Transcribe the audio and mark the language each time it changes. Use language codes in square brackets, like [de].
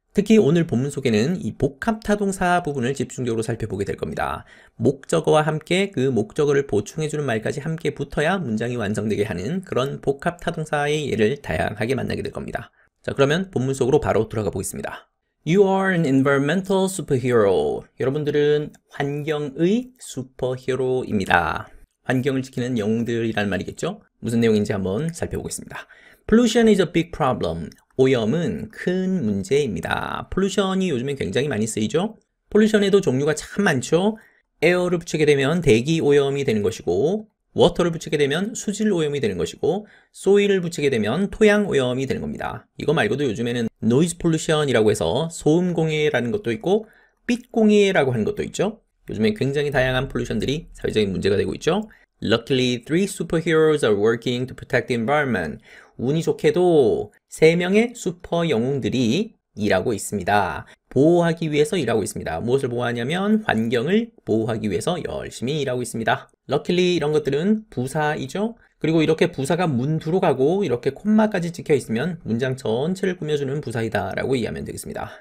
[ko] 특히 오늘 본문 속에는 이 복합 타동사 부분을 집중적으로 살펴보게 될 겁니다. 목적어와 함께 그 목적어를 보충해주는 말까지 함께 붙어야 문장이 완성되게 하는 그런 복합 타동사의 예를 다양하게 만나게 될 겁니다. 자, 그러면 본문 속으로 바로 들어가 보겠습니다. [en] You are an environmental superhero. [ko] 여러분들은 환경의 슈퍼히어로입니다. 환경을 지키는 영웅들이라는 말이겠죠? 무슨 내용인지 한번 살펴보겠습니다. [en] Pollution is a big problem. [ko] 오염은 큰 문제입니다. pollution이 요즘에 굉장히 많이 쓰이죠? pollution에도 종류가 참 많죠? air를 붙이게 되면 대기 오염이 되는 것이고 water를 붙이게 되면 수질 오염이 되는 것이고 soil을 붙이게 되면 토양 오염이 되는 겁니다. 이거 말고도 요즘에는 noise pollution이라고 해서 소음 공해라는 것도 있고 빛 공해라고 하는 것도 있죠? 요즘에 굉장히 다양한 폴루션들이 사회적인 문제가 되고 있죠. [en] Luckily, 3 superheroes are working to protect the environment. [ko] 운이 좋게도 3명의 슈퍼 영웅들이 일하고 있습니다. 보호하기 위해서 일하고 있습니다. 무엇을 보호하냐면 환경을 보호하기 위해서 열심히 일하고 있습니다. Luckily 이런 것들은 부사이죠. 그리고 이렇게 부사가 문두로 가고 이렇게 콤마까지 찍혀 있으면 문장 전체를 꾸며주는 부사이다 라고 이해하면 되겠습니다.